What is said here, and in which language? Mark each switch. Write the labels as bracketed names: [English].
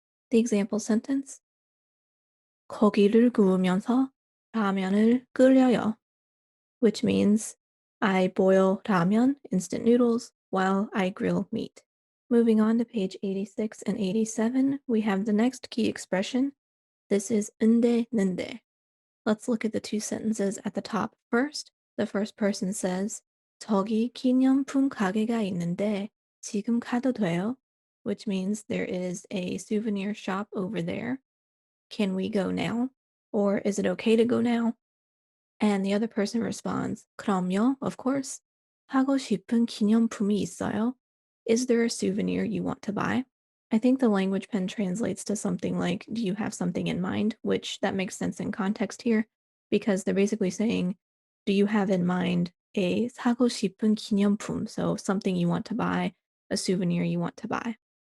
[English] The example sentence, [Korean] 고기를 구우면서 라면을 끓여요, [English] which means I boil ramen, instant noodles, while I grill meat. Moving on to page 86 and 87, we have the next key expression. This is 은데, 는데. Let's look at the two sentences at the top first. The first person says, [Korean] 저기 기념품 가게가 있는데 지금 가도 돼요? [English] Which means there is a souvenir shop over there. Can we go now? Or is it okay to go now? And the other person responds, [Korean] 그럼요, [English] of course. [Korean] 하고 싶은 기념품이 있어요? [English] Is there a souvenir you want to buy? I think the language pen translates to something like, do you have something in mind? Which that makes sense in context here because they're basically saying, do you have in mind a [Korean] 사고 싶은 기념품? [English] So something you want to buy, a souvenir you want to buy.